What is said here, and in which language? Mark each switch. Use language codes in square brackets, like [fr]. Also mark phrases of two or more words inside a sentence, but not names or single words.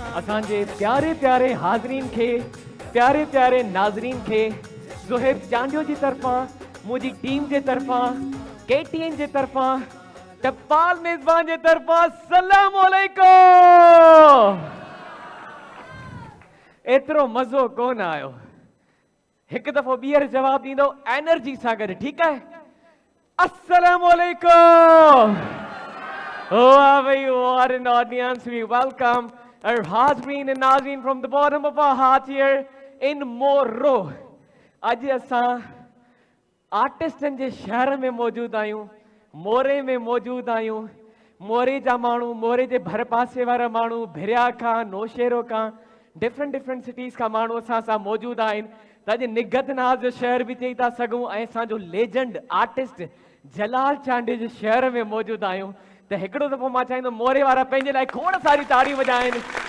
[sd] असांजे प्यारे प्यारे हाज़रीन खे प्यारे प्यारे नाज़रीन खे ज़ुहैब चांडियो जी तरफ़ां मुंहिंजी टीम जे तरफ़ां KTN जे तरफ़ां टपाल मेज़बान जे तरफ़ां [ar] سلام علیکم. [sd] एतिरो मज़ो कोन आयो हिकु दफ़ो ॿीहर जवाब ॾींदो एनर्जी सां गॾु ठीकु आहे [ar] السلام علیکم. [sd] वाह भई [en] what an audience we welcome our Hazreen and Nazreen from the bottom of our heart here in Moro। [sd] अॼु असां आर्टिस्टनि जे शहर में मौजूदु आहियूं मोरे में मौजूदु आहियूं मोरे जा माण्हू मोरे जे भर पासे वारा माण्हू भिरिया खां नौशेरो खां [en] different cities [sd] खां माण्हू असां सां मौजूदु आहिनि त अॼु निगत नाज़ जो शहर बि चई था सघूं ऐं असांजो [en] legend artist [sd] जलाल चांडी जे शहर में मौजूदु आहियूं त हिकिड़ो दफ़ो मां चाहींदुमि मोरे वारा पंहिंजे लाइ खोड़ सारी ताड़ियूं वॼाइनि